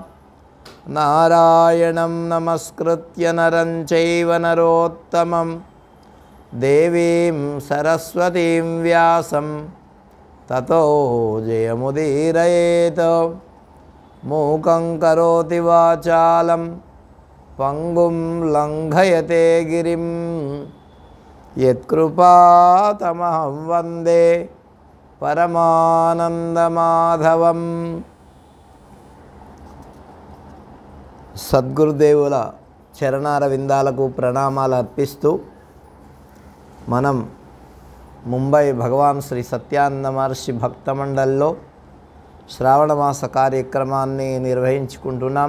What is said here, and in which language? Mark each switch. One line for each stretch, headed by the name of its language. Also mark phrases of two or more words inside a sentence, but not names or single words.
Sanskrit: नारायणं नमस्कृत्य नरं चैव नरोत्तमं देवीं सरस्वतीं व्यासं ततो जयमुदीरयेत् मूकं करोति वाचालं पंगुं लंघयते गिरिं यत्कृपातमहं वन्दे परमानंदमाधवं।
Telugu: సద్గురుదేవుల చరణార విందాలకు ప్రణామాలు అర్పిస్తూ మనం ముంబై భగవాన్ శ్రీ సత్యానంద మహర్షి భక్త మండలిలో శ్రావణమాస కార్యక్రమాన్ని నిర్వహించుకుంటున్నాం.